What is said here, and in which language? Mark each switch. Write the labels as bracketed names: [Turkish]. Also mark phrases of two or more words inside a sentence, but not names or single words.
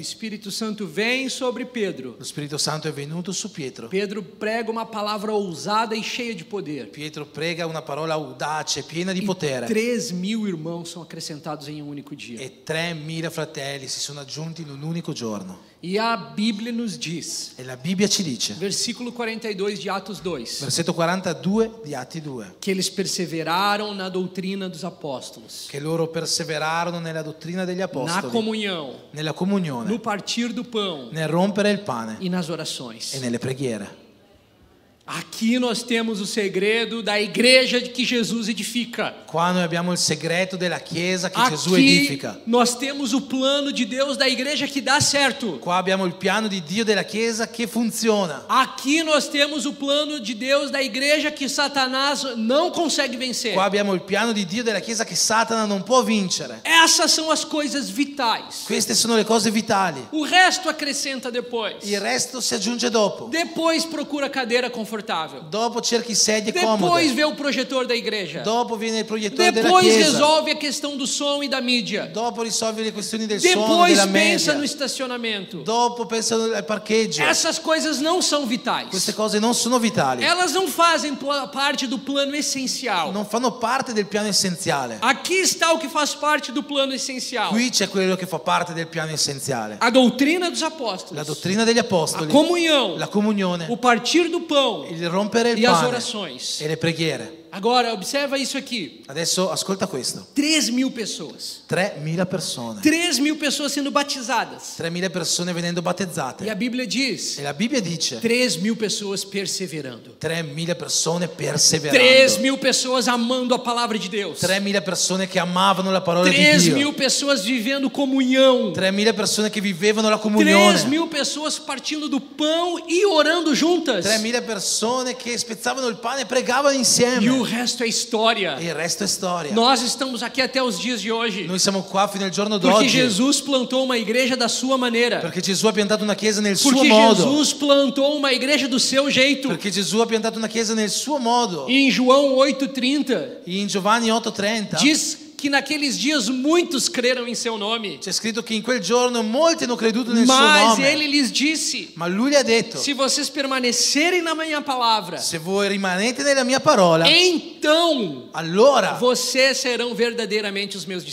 [Portuguese] Espírito Santo vem sobre Pedro. [Italian] Lo Spirito Santo è venuto su Pietro. [Portuguese] Pedro prega uma palavra ousada e cheia de poder. [Italian] Pietro prega una parola audace, piena di potere. [Portuguese] 3.000 irmãos são acrescentados em um único dia. [Italian] E 3.000 fratelli si sono aggiunti in un unico giorno. [Portuguese] E a Bíblia nos diz, [Italian] E la Bibbia ci dice, [Portuguese] versículo 42 de Atos 2, [Italian] versetto 42 di Atti 2, [Portuguese] que eles perseveraram na doutrina dos apóstolos, [Italian] che loro perseverarono nella dottrina degli [Portuguese] na [Italian] apostoli, [Portuguese] comunhão, [Italian] nella [Portuguese] no [Italian] comunione, [Portuguese] partir do pão [Italian] nel rompere il pane [Portuguese] e nas orações. [Italian] e nelle preghiere. [Portuguese] Aqui nós temos o segredo da igreja que Jesus edifica. [Italian] Qua noi abbiamo il segreto della Chiesa che Gesù [Portuguese] Aqui [Italian] edifica. [Portuguese] nós temos o plano de Deus da igreja que dá certo. [Italian] Qua abbiamo il piano di Dio della Chiesa che funziona. [Portuguese] Aqui nós temos o plano de Deus da igreja que Satanás não consegue vencer. [Italian] Qua abbiamo il piano di Dio della Chiesa che Satana non può vincere. [Portuguese] Essas são as coisas vitais. [Italian] Queste sono le cose vitali. [Portuguese] O resto acrescenta depois. [Italian] Il resto si aggiunge dopo. [Portuguese] Depois procura cadeira confortável. [Italian] Dopo cerchi sedie [Portuguese] Depois [Italian] comode. [Portuguese] vê o projetor da igreja. [Italian] Dopo viene il proiettore della [Portuguese] Depois [Italian] Chiesa. [Portuguese] resolve a questão do som e da mídia. [Italian] Dopo risolvi le questioni del suono, [Portuguese] Depois [Italian] della [Portuguese] pensa [Italian] media. [Portuguese] no estacionamento. [Italian] Dopo pensa al parcheggio. [Portuguese] Essas coisas não são vitais. [Italian] Queste cose non sono vitali. [Portuguese] Elas não fazem parte do plano essencial. [Italian] Non fanno parte del piano essenziale. [Portuguese] Aqui está o que faz parte do plano essencial. [Italian] Qui c'è quello che fa parte del piano essenziale. [Portuguese] A doutrina dos [Italian] La [Portuguese] apóstolos. [Italian] dottrina degli [Portuguese] A [Italian] apostoli, [Portuguese] comunhão. [Italian] la comunione, [Portuguese] O partir do pão. [Italian] il rompere il [Portuguese] E as [Italian] pane [Portuguese] orações. [Italian] e le preghiere. [Portuguese] Agora, observa isso aqui. [Italian] Adesso ascolta questo. [Portuguese] 3.000 pessoas. [Italian] 3.000 persone. [Portuguese] 3.000 pessoas sendo batizadas. [Italian] 3.000 persone venendo [Portuguese] E [Italian] battezzate. [Portuguese] a Bíblia diz: [Italian] E la Bibbia dice [Portuguese] 3.000 pessoas perseverando. [Italian] 3.000 persone perseverando. [Portuguese] 3.000 pessoas amando a palavra de Deus. [Italian] 3.000 persone che amavano la parola di [Portuguese] 3.000 [Italian] Dio. [Portuguese] pessoas vivendo comunhão. [Italian] 3.000 persone che vivevano la comunione. [Portuguese] 3.000 pessoas partindo do pão e orando juntas. [Italian] 3.000 persone che spezzavano il pane e pregavano [Portuguese] E o [Italian] insieme. [Portuguese] resto é história. [Italian] E il resto è storia. [Portuguese] Nós estamos aqui até os dias de hoje. [Italian] Noi siamo qua fino al giorno [Portuguese] Porque [Italian] d'oggi [Portuguese] Jesus plantou uma igreja da sua maneira. [Italian] perché Gesù ha piantato una chiesa nel suo [Portuguese] Porque [Italian] modo. [Portuguese] Jesus plantou uma igreja do seu jeito. [Italian] Perché Gesù ha piantato una chiesa nel suo modo. [Portuguese] E em João 8,30 [Italian] In Giovanni 8:30 [Portuguese] diz que naqueles dias muitos creram em seu nome. [Italian] c'è scritto che in quel giorno molti hanno creduto nel suo [Portuguese] Mas [Italian] nome. [Portuguese] ele lhes disse: [Italian] Ma lui gli ha detto: [Portuguese] se vocês permanecerem na minha palavra, [Italian] se voi rimanete nella mia parola, [Portuguese] então [Italian] allora [Portuguese] vocês serão verdadeiramente os meus